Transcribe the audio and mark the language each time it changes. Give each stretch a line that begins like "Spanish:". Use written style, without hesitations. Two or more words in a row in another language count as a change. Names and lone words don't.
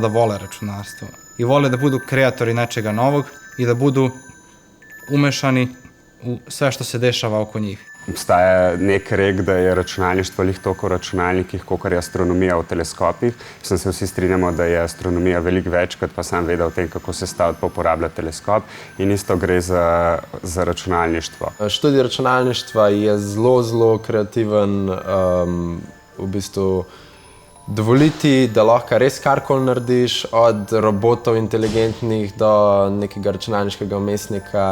Serbian: da vole računarstvo i vole da budu kreatori nečega novog i da budu umešani u sve što se dešava oko njih.
Slovenian: Obstaja nek rek, da je računalništvo lih toliko v računalnikih, kolikor je astronomija v teleskopih. Mislim, se vsi strinjamo, da je astronomija veliko več, kot pa sam vedel o tem, kako se staviti pa uporabljati teleskop. In isto gre za računalništvo. Študij računalništva je zelo kreativen, v bistvu dovoliti, da lahko res karkoli narediš, od robotov inteligentnih do nekega računalniškega vmesnika.